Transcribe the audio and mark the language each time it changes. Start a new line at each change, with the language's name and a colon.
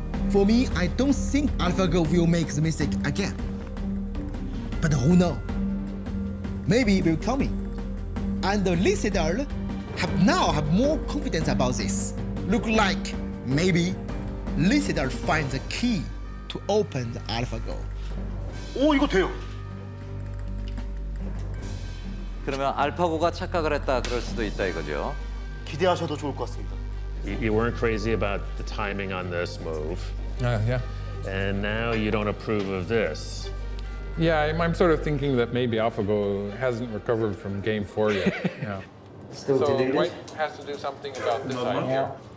English: For me, I don't think AlphaGo will make the mistake again. But who knows? Maybe it will come. And Lee Sedol have more confidence about this. Look like maybe Lee Sedol finds the key to open the AlphaGo.
Korean: 오, 이거 돼요. 그러면 알파고가 착각을 했다 그럴 수도 있다 이거죠. 기대하셔도 좋을 것 같습니다.
English: You weren't crazy about the timing on this move. Yeah. And now you don't approve of this. Yeah, I'm sort of thinking that maybe AlphaGo hasn't recovered from Game 4 yet. Yeah. Still so deleted? White has to do something about this idea.